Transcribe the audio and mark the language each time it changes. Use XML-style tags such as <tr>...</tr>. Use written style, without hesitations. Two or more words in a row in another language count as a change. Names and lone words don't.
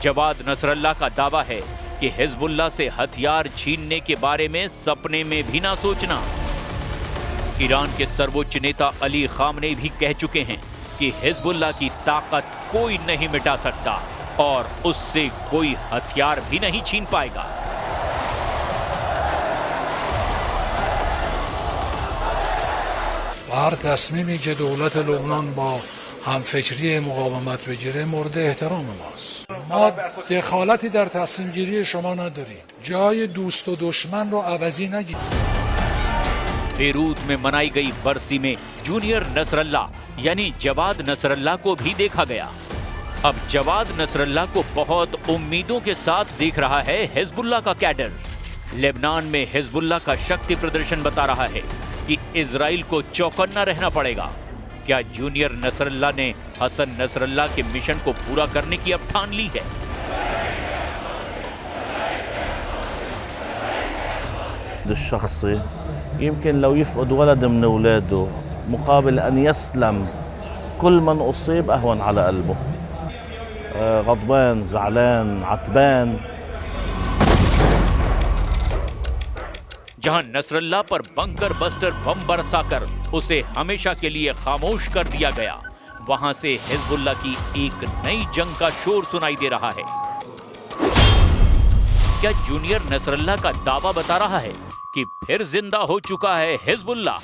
<hi>जवाद नसरल्लाह का दावा है कि हिजबुल्लाह से हथियार छीनने के बारे में सपने में भी ना सोचना। ईरान के सर्वोच्च नेता अली खामनेई भी कह चुके हैं कि हिजबुल्लाह की ताकत कोई नहीं मिटा सकता और उससे कोई हथियार भी नहीं छीन पाएगा।</hi> <fa>هر تصمیمی که دولت لبنان با همفکری مقاومت بگیره مورد احترام ماست. ما دخالتی در تصمیم گیری شما نداریم. جای دوست و دشمن رو عوضی نگیرید.</fa> <hi>बेरूत में मनाई गई बरसी में जूनियर नसरल्लाह यानी जवाद नसरल्लाह को भी देखा गया। अब जवाद नसरल्लाह को बहुत उम्मीदों के साथ देख रहा है हिजबुल्लाह का कैडर। लेबनान में हिजबुल्लाह का शक्ति प्रदर्शन बता रहा है कि इजराइल को चौकन्ना रहना पड़ेगा। क्या जूनियर नसरल्लाह ने हसन नसरल्लाह के मिशन को पूरा करने की अब ठान ली है?</hi> <ar>الفقد الشخصي يمكن لو يفقد ولد من أولاده مقابل أن يسلم كل من أصيب أهون على قلبه. غضبان، زعلان، عتبان.</ar> <hi>जहां नसरल्ला पर</hi> <en>bunker buster bomb</en> <hi>बरसाकर उसे हमेशा के लिए खामोश कर दिया गया, वहां से हिजबुल्लाह की एक नई जंग का शोर सुनाई दे रहा है। क्या जूनियर नसरल्ला का दावा बता रहा है कि फिर जिंदा हो चुका है हिजबुल्लाह?</hi>